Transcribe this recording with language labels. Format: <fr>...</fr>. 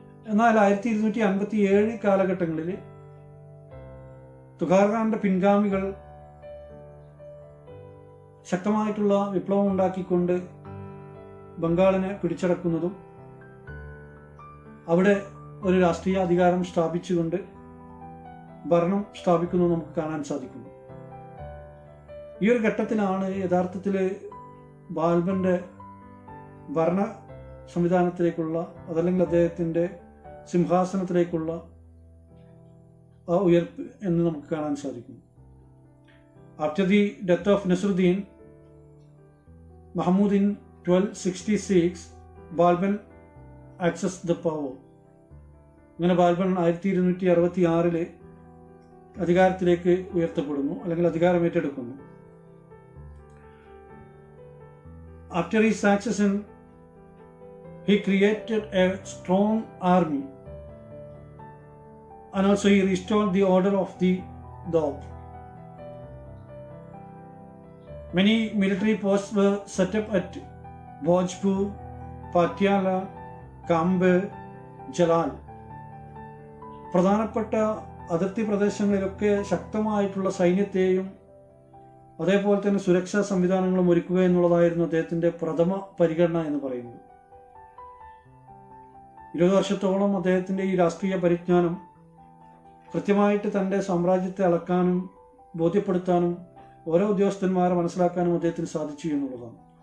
<ml>എന്നാൽ 1257 കാലഘട്ടങ്ങളിൽ തുഹാർ ഖാന്റെ പിൻഗാമികൾ ശക്തമായിട്ടുള്ള വിപ്ലവം ഉണ്ടാക്കിക്കൊണ്ട് ബംഗാളിനെ പിടിച്ചടക്കുന്നതും അവിടെ ഒരു രാഷ്ട്രീയ അധികാരം സ്ഥാപിച്ചുകൊണ്ട് ഭരണം സ്ഥാപിക്കുന്നത് നമുക്ക് കാണാൻ സാധിക്കുന്നു. ഈ ഒരു ഘട്ടത്തിലാണ് യഥാർത്ഥത്തിൽ ബാൽബന്റെ ഭരണ സംവിധാനത്തിലേക്കുള്ള അതല്ലെങ്കിൽ അദ്ദേഹത്തിന്റെ സിംഹാസനത്തിലേക്കുള്ള ആ ഉയർപ്പ് എന്ന് നമുക്ക് കാണാൻ സാധിക്കുന്നു.</ml> <en>After the death of Nasruddin Mahmud in 1266 Balban access the power.</en> <ml>അങ്ങനെ ബാൽബൻ 1266 അധികാരത്തിലേക്ക് ഉയർത്തപ്പെടുന്നു, അല്ലെങ്കിൽ അധികാരം ഏറ്റെടുക്കുന്നു.</ml> <en>After his succession, he created a strong army, and also he restored the order of the Dog. Many military posts were set up at Bhojpur, Patiala, Kambe, Jalal.</en> <ml>പ്രധാനപ്പെട്ട അതിർത്തി പ്രദേശങ്ങളിലൊക്കെ ശക്തമായിട്ടുള്ള സൈന്യത്തെയും അതേപോലെ തന്നെ സുരക്ഷാ സംവിധാനങ്ങളും ഒരുക്കുക എന്നുള്ളതായിരുന്നു അദ്ദേഹത്തിന്റെ പ്രഥമ പരിഗണന എന്ന് പറയുന്നത്. 20 വർഷത്തോളം അദ്ദേഹത്തിന്റെ ഈ രാഷ്ട്രീയ പരിജ്ഞാനം കൃത്യമായിട്ട് തൻ്റെ സാമ്രാജ്യത്തെ അളക്കാനും ബോധ്യപ്പെടുത്താനും ഓരോ ഉദ്യോഗസ്ഥന്മാരെ മനസ്സിലാക്കാനും അദ്ദേഹത്തിന് സാധിച്ചു എന്നുള്ളതാണ്.</ml>